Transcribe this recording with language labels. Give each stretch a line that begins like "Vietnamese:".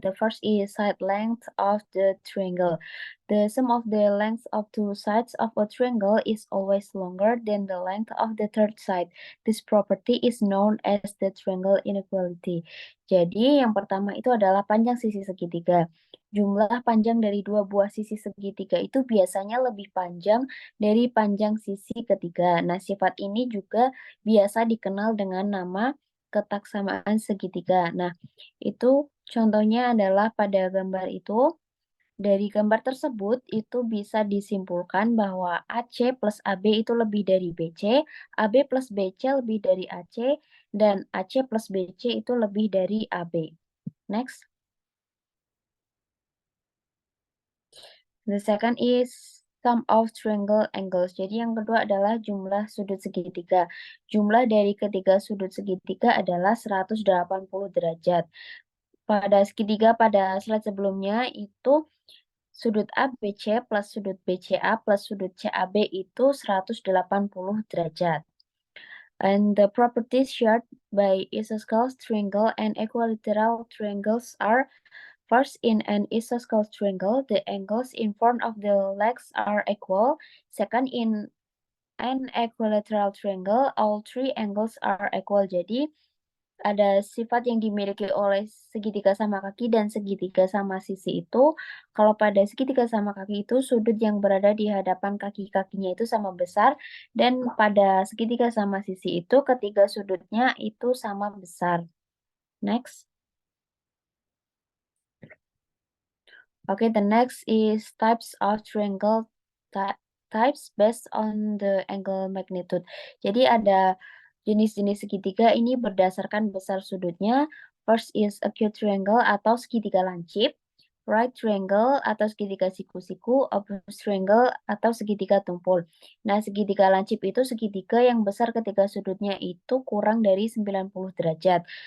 English: The first is side length of the triangle. The sum of the length of two sides of a triangle is always longer than the length of the third side. This property is known as the triangle inequality.
Indonesian: Jadi yang pertama itu adalah panjang sisi segitiga. Jumlah panjang dari dua buah sisi segitiga itu biasanya lebih panjang dari panjang sisi ketiga. Nah, sifat ini juga biasa dikenal dengan nama ketaksamaan segitiga. Nah, itu contohnya adalah pada gambar itu. Dari gambar tersebut, itu bisa disimpulkan bahwa AC plus AB itu lebih dari BC, AB plus BC lebih dari AC, dan AC plus BC itu lebih dari AB.
English: Next. The second is sum of triangle angles.
Indonesian: Jadi yang kedua adalah jumlah sudut segitiga. Jumlah dari ketiga sudut segitiga adalah 180 derajat. Pada segitiga pada slide sebelumnya itu sudut ABC plus sudut BCA plus sudut CAB itu 180 derajat.
English: And the properties shared by isosceles triangle and equilateral triangles are: first, in an isosceles triangle, the angles in front of the legs are equal. Second, in an equilateral triangle, all three angles are equal.
Indonesian: Jadi, ada sifat yang dimiliki oleh segitiga sama kaki dan segitiga sama sisi itu. Kalau pada segitiga sama kaki itu, sudut yang berada di hadapan kaki-kakinya itu sama besar. Dan pada segitiga sama sisi itu, ketiga sudutnya itu sama besar.
English: Next. Okay, the next is types of triangle types based on the angle magnitude.
Indonesian: Jadi ada jenis-jenis segitiga ini berdasarkan besar sudutnya.
English: First is acute triangle
Indonesian: atau segitiga lancip,
English: right triangle
Indonesian: atau segitiga siku-siku,
English: obtuse triangle
Indonesian: atau segitiga tumpul. Nah, segitiga lancip itu segitiga yang besar ketika sudutnya itu kurang dari 90 derajat.